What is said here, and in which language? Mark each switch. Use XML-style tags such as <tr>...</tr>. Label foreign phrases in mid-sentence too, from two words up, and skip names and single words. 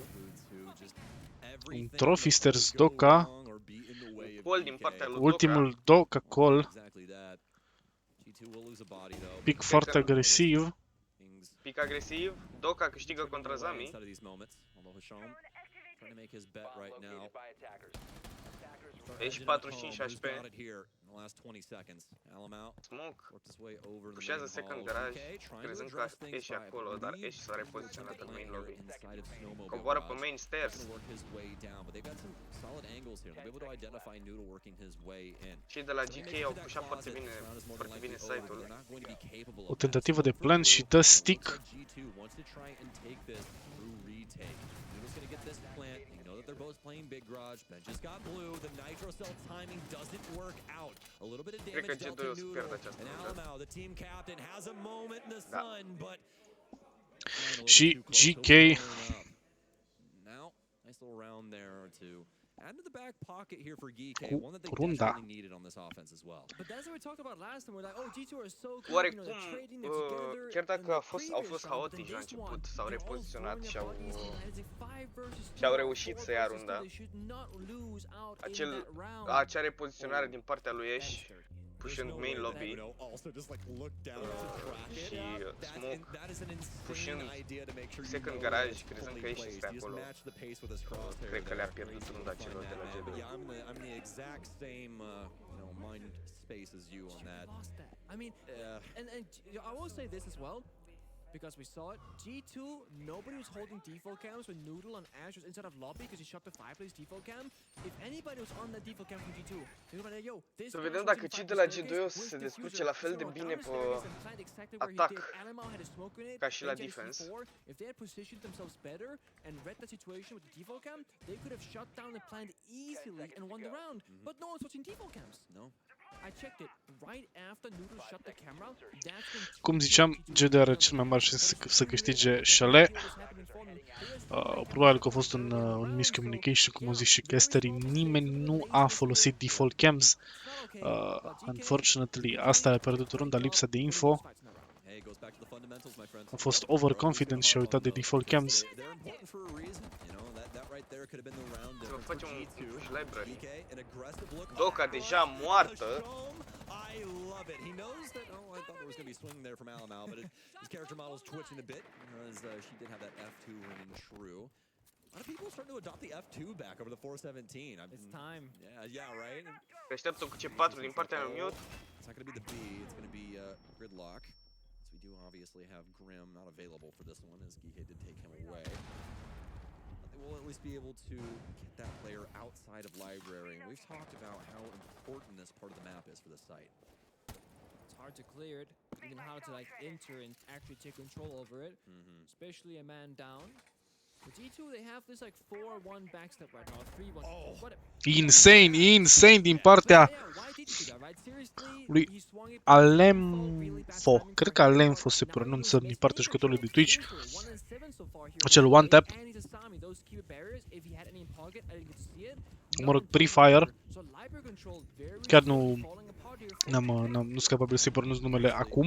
<ro>Un Trophy Stairs Doka. Call din partea lui Ultimul Doka call. Pic foarte agresiv. Pic agresiv. Doka câștigă contra Zami. Deci 45 HP.</ro> <en>the last 20 seconds. Alamau Smoke. worked his way over the</en> <ro>Pușează</ro> <en>main second hall. garage, GK trying to</en> <ro>crezând că</ro> <en>address things</en> <ro>ești</ro> <en>by, I</en> <ro>acolo, dar</ro> <en>believe,</en> <ro>ești s-a repoziționat în</ro> <en>main lobby. inside of Snowmobile</en> <ro>Coboară pe</ro> <en>garage. main stairs. Gonna work his way down, but they've got some solid angles here. They'll be able to identify Noodle working his way in.</en> <ro>Cei de la GK au pușat foarte bine site-ul. O tentativă de plant și dă stick.</ro> <en>G2 wants to try and take this through retake. Noodle's gonna get this plant. You know that they're both playing big garage. Ben just got blue. The nitro cell timing doesn't work out. A little bit of damage dealt to Noodle. And Alamau, the team captain, has a moment in the sun, but</en> <ro>Și GK.</ro> <en>now, nice little round there to add to the back pocket here for GK, one that they</en> <ro>Runda.</ro> <en>definitely needed on this offense as well. But that's what we talked about last time. We're like, oh, G2 are so good,</en> <ro>Oarecum,</ro> <en>you know, they're trading, they're together.</en> <ro>chiar dacă</ro> <en>in</en> <ro>au</ro> <en>the</en> <ro>fost</ro> <en>previous round,</en> <ro>haotici</ro> <en>but</en> <ro>la</ro> <en>in this</en> <ro>început,</ro> <en>one,</en> <ro>s-au</ro> <en>they're all</en> <ro>repoziționat</ro> <en>throwing</en> <ro>și</ro> <en>their bodies in, and it's a 5 versus 2,</en> <ro>și-au reușit să ia</ro> <en>4 versus 2.</en> <ro>runda.</ro> <en>They should not lose out in that round. Acea repoziționare din partea lui Ash, pushând main lobby, și Smoke pushând second garage, crezând că Ash este acolo. Cred că le-a pierdut runda celor de la G2. Yeah, I'm in the exact same mind space as you on that. I mean, and I will say this as well, because we saw it. G2, nobody was holding default cams when Noodle and Ash was inside of lobby because he shot the fireplace default cam. If anybody was on that default cam from G2, they would be like, yo, this.</en> <ro>Să vedem dacă cei de la G2 o să se descurce la fel de bine pe atac ca și la defense.</ro> <en>If they had positioned themselves better and read the situation with the default cam, they could have shut down the plant easily and won the round. But no one's watching default cams. No. I checked it right after Noodle shut the camera. That's when</en> <ro>Cum ziceam, GD are cel mai mare șanse să câștige Chalet. Probabil că a fost un miscommunication, cum au zis și casterii. Nimeni nu a folosit</ro> <en>default cams. Unfortunately,</en> <ro>asta a pierdut runda, lipsa de info. A fost overconfident și a uitat de</ro> <en>default cams.</en> <ro>Să vă facem un</ro> <en>push library.</en> <ro>Doca deja moartă.</ro> <en>I love it. He knows that. Oh, I thought there was going to be swing there from Alamau, but his character model's twitching a bit as she did have that F2 ring true. A lot of people starting to adopt the F2 back over the 417. It's time. Yeah, right.</en> <ro>Așteaptă cu C4 din partea lui Mute.</ro> <en>It's not going to be the B. It's going to be Gridlock. So we do obviously have Grim not available for this one, as Geekay did take him away. We'll at least be able to get that player outside of library. And we've talked about how important this part of the map is for the site. It's hard to clear it, even how to like enter and actually take control over it, especially a man down. For G2, they have this like 4-1 backstep right now, 3-1. Oh.</en> <ro>Insane din partea lui Alemfo. Cred că Alemfo se pronunță din partea jucătorului de Twitch. Acel</ro> <en>one tap.</en> <ro>Mă rog, pre-fire. Chiar nu sunt capabil să-i pronunț numele acum.</ro>